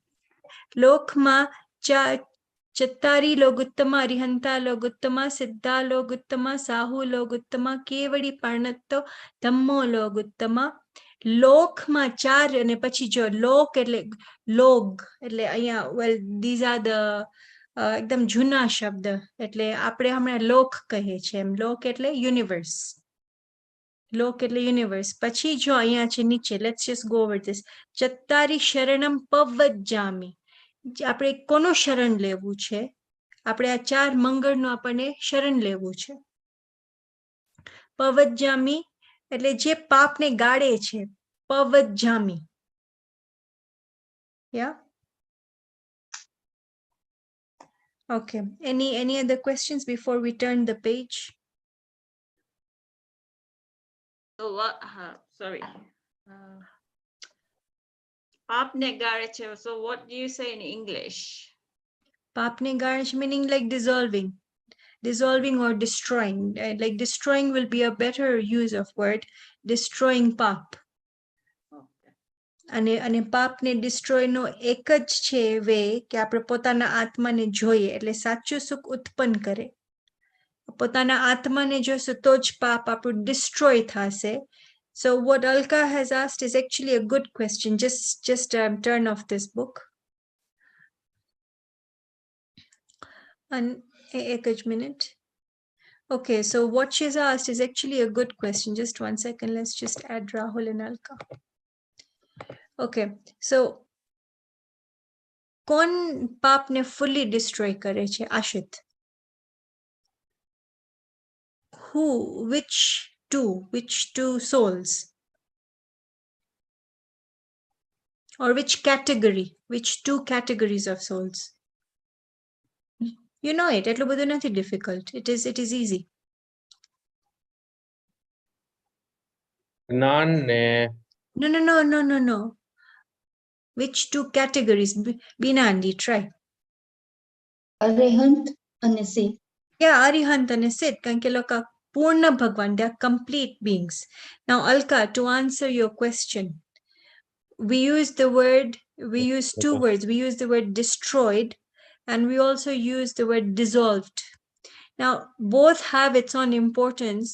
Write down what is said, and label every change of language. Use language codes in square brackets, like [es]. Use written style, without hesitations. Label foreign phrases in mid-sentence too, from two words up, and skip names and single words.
[pra] લોકમાં ચત્તારી લોગુત્તમા, અરિહંતા લોગુત્તમા, સિદ્ધા લોગુત્તમા, સાહુ લોગુત્તમા, કેવડી પાણત્તો, ધમ્મો લોગુત્તમા. [gu] લોકમાં 4 અને પછી જો લોક એટલે લોગ એટલે અહીંયા [en] well these are the [gu] એકદમ જૂના શબ્દ. એટલે આપણે હમણાં લોક કહીએ છીએ એમ. લોક એટલે યુનિવર્સ. લોક એટલે યુનિવર્સ. પછી જો અહીંયા છે નીચે, [en] let's just go over this. [pra] ચત્તારી શરણમ પવજ્જામિ. [gu] આપણે કોનું શરણ લેવું છે? આપણે આ 4 મંગળનું આપણને શરણ લેવું છે. પવજ્જામિ એટલે જે પાપને ગાળે છે. પવજ્જામિ. [en] Yeah? Okay. Any other questions before we turn the page? So what? Sorry. [gu] પાપને ગાળે છે. [en] So what do you say in English? Papne garnish meaning like dissolving. Dissolving or destroying. Like destroying will be a better use of word. Destroying pap. [gu] અને પાપને destroy નો એક જ છે વે કે આપણે પોતાના આત્માને જોઈએ એટલે સાચું સુખ ઉત્પન્ન કરે. પોતાના આત્માને જોશું તો જ પાપ આપણું destroy થશે. [en] So what Alka has asked is actually a good question. Just turn off this book. And ek minute. Okay, so what she's asked is actually a good question. Just one second. Let's just add Rahul and Alka. Okay, so [gu] કોણ પાપને [en] fully destroy [gu] કરે છે? आशित. [en] Who? Which two souls? Or which category? Which 2 categories of souls? You know it. [gu] એટલું બધું નથી difficult. [en] It is easy. None. No. Which 2 categories? Binandi, try. [gu] અરિહંત અને સિદ્ધ. [en] Yeah, Arihant and Sid, Kankeloka Purna Bhagwan, they are complete beings. Now, Alka, to answer your question, we use 2 words. We use the word destroyed and we also use the word dissolved. Now, both have its own importance.